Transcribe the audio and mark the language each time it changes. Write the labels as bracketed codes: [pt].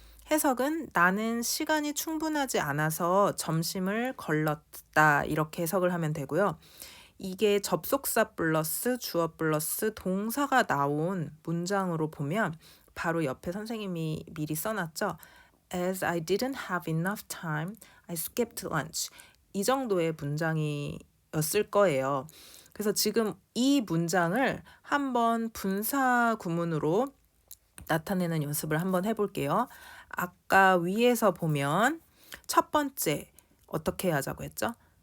[ko] 해석은 나는 시간이 충분하지 않아서 점심을 걸렀다 이렇게 해석을 하면 되고요. 이게 접속사 플러스 주어 플러스 동사가 나온 문장으로 보면 바로 옆에 선생님이 미리 써놨죠. [en] As I didn't have enough time, I skipped lunch. [ko] 이 정도의 문장이었을 거예요. 그래서 지금 이 문장을 한번 분사 구문으로 나타내는 연습을 한번 해볼게요. 아까 위에서 보면 첫 번째 어떻게 하자고 했죠?